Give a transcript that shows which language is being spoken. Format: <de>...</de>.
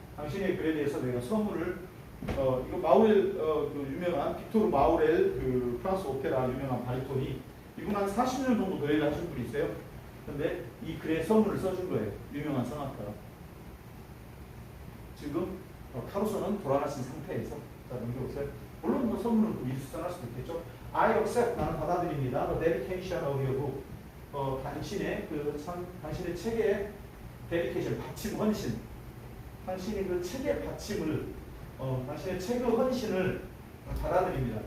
<ko>당신의 글에 대해서 내가 서문을 이거 마우렐 그 유명한 빅토르 마우렐 그 프랑스 오페라 유명한 바리톤이 이분 한 40년 정도 노래를 하신 분이 있어요. 근데 이 글에 서문을 써준 거예요. 유명한 성악가가. 지금 카루소는 돌아가신 상태에서 자 넘겨보세요. 물론 뭐 서문은 미리 수정할 수도 있겠죠.</ko> <en>I accept</en> <ko>나는 받아들입니다.</ko> <en>The dedication of your book.</en> <ko>당신의 당신의 책의 dedication 바침 헌신. 당신이 그 책의 바침을 당신의 책의 헌신을 받아들입니다.</ko>